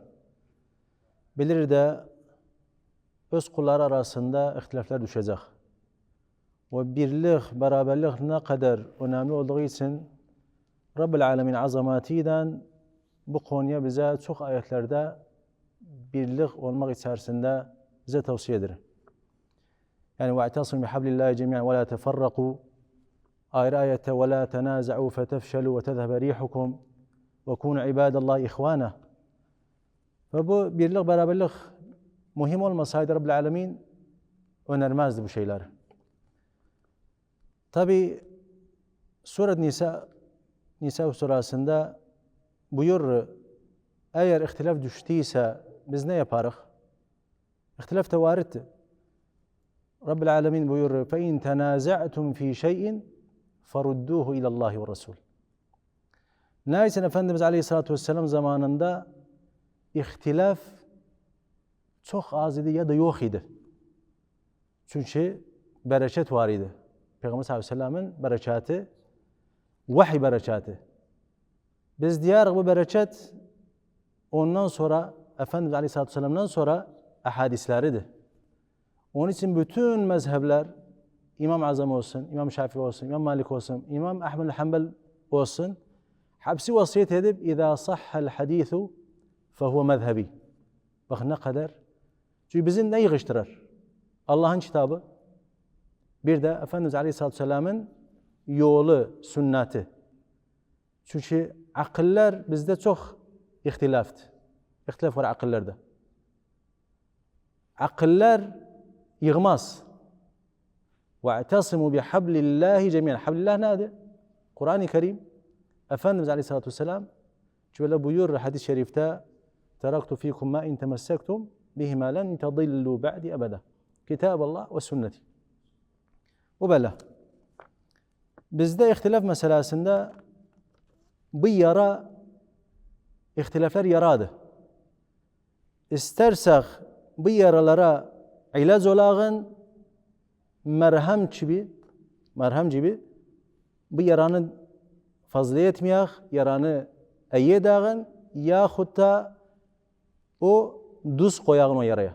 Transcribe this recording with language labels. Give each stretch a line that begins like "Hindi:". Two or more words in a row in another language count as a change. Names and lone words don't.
Turkish: Bilir de öz kulları arasında ihtilaflar düşecek. Ve birlik, beraberlik ne kadar önemli olduğu için
Arabic: رب العالمين
Turkish: azamatiyle bu konuya bize çok ayetlerde birlik olmak içerisinde bize tavsiye eder.
Arabic: Yani وَاَعْتَصِمْ بِحَبْلِ اللّٰهِ جَمِيعًا وَلَا تَفَرَّقُوا
Turkish: ayrı ayette
Arabic: وَلَا تَنَازَعُوا فَتَفْشَلُوا وَتَذْهَبَ رِيحُكُمْ وَكُونُوا عِبَادَ اللّٰهِ إِخْوَانًا.
Turkish: Ve bu birlik, beraberlik mühim olmasaydı
Arabic: رب العالمين
Turkish: önermezdi bu şeyleri. Tabi Suret Nisa surasında buyurur, eğer ihtilaf düştüyse biz ne yaparız? İhtilaf da varittir.
Arabic: رب العالمين
Turkish: buyurur,
Arabic: فَاِنْ تَنَازَعْتُمْ ف۪ي شَيْءٍ فَرُدُّوهُ اِلَى اللّٰهِ وَرَسُولِ.
Turkish: Neyse Efendimiz
Arabic: عليه الصلاة والسلام
Turkish: zamanında ihtilaf çok az idi ya da yok idi. Çünkü bereket var idi. Peygamber
Arabic: صلى الله عليه وسلم'in
Turkish: bereketi, vahiy bereketi. Biz diyarız bu bereket ondan sonra, Efendimiz
Arabic: عليه الصلاة والسلام'dan
Turkish: sonra ahadisleridir. Onun için bütün mezhepler, İmam Azam olsun, İmam Şafii olsun, İmam Malik olsun, İmam Ahmed Hanbel olsun, hepsi vasiyet edip
Arabic: اِذَا صَحَّ الْحَد۪يثُ فَهُوَ مَذْهَب۪ي.
Turkish: Bakın ne kadar. Çünkü bizi ne yığıştırır? Allah'ın kitabı, bir de Efendimiz
Arabic: عليه الصلاة والسلام'ın
Turkish: yolu, sünneti. Çünkü akıllar bizde çok ihtilaftı. İhtilaf var akıllarda. Akıllar yığmaz.
Arabic: وَاَعْتَصِمُوا بِحَبْلِ اللّٰهِ جَمِيعًا.
Turkish: Hablillah nedir? Kur'an-ı Kerim. Efendimiz
Arabic: عليه الصلاة والسلام
Turkish: şöyle buyurur hadis-i şerifte
Arabic: تَرَكْتُ ف۪يكُمْ مَا اِنْ تَمَسَّكْتُمْ بِهِمَا لَنْ تَضِلُّوا بَعْدِ أَبَدًا.
Turkish: Kitab-Allah ve sünneti. Bu böyle. Bizde ihtilaf meselesinde bu yara, ihtilaflar yaradı. İstersek bu yaralara ilaç olağın merhem gibi bu yaranı fazla etmeyek, yaranı eyyedağın yahut da o duz koyağın o yaraya.